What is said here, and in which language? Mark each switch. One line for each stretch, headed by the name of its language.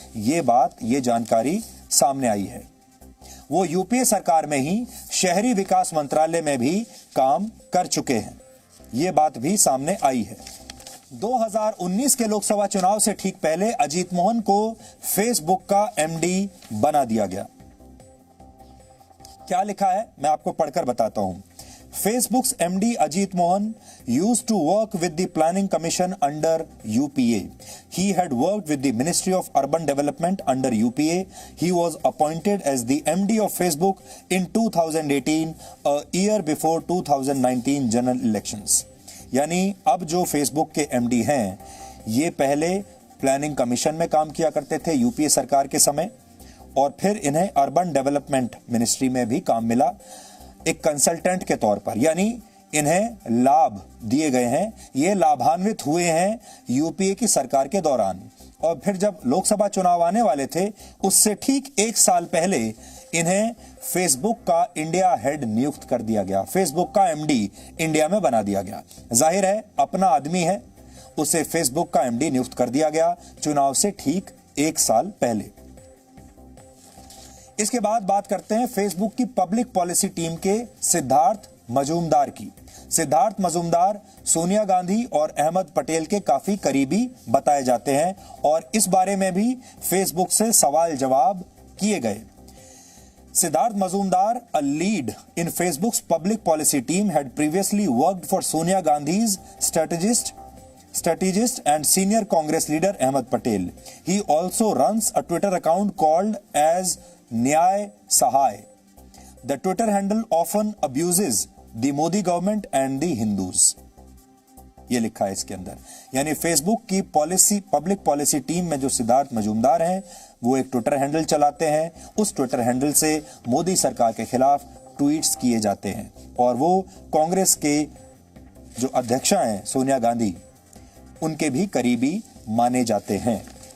Hindi: ये जानकारी सामने आई है। वो यूपीए सरकार में ही शहरी विकास मंत्रालय में भी काम कर चुके हैं। ये बात भी सामने आई है। 2019 के लोकसभा चुनाव से ठीक पहले अजीत मोहन को फेसबुक का एमडी बना दिया गया। क्या लिखा है मैं आपको पढ़कर बताता हूं।
English: Facebook's MD Ajit Mohan used to work with the Planning Commission under UPA. He had worked with the Ministry of Urban Development under UPA. He was appointed as the MD of Facebook in 2018, a year before 2019 general elections.
Hindi: यानी अब जो Facebook के MD हैं, ये पहले planning commission में काम किया करते थे यूपीए सरकार के समय, और फिर इन्हें अर्बन डेवलपमेंट मिनिस्ट्री में भी काम मिला एक कंसल्टेंट के तौर पर। यानी इन्हें लाभ दिए गए हैं, ये लाभान्वित हुए हैं यूपीए की सरकार के दौरान। और फिर जब लोकसभा चुनाव आने वाले थे, उससे ठीक 1 साल पहले इन्हें फेसबुक का इंडिया हेड नियुक्त कर दिया गया। फेसबुक का एमडी इंडिया में बना दिया गया। जाहिर है अपना आदमी है, उसे फेसबुक का एमडी नियुक्त कर दिया गया चुनाव से ठीक 1 साल पहले। इसके बाद बात करते हैं फेसबुक की पब्लिक पॉलिसी टीम के सिद्धार्थ मजूमदार की। सिद्धार्थ मजूमदार सोनिया गांधी और अहमद पटेल के काफी करीबी बताए जाते हैं और इस बारे में भी फेसबुक से सवाल जवाब किए गए।
English: Siddharth Mazumdar, a lead in Facebook's public policy team, had previously worked for Sonia Gandhi's strategist and senior Congress leader Ahmed Patel. He also runs a Twitter account called as Nyay Sahay. The Twitter handle often abuses the Modi government and the Hindus.
Hindi: ये लिखा है इसके अंदर। यानी Facebook की public policy team में जो सिद्धार्थ मजूमदार हैं, वो एक ट्विटर हैंडल चलाते हैं। उस ट्विटर हैंडल से मोदी सरकार के खिलाफ ट्वीट्स किए जाते हैं और वो कांग्रेस के जो अध्यक्षा हैं सोनिया गांधी, उनके भी करीबी माने जाते हैं।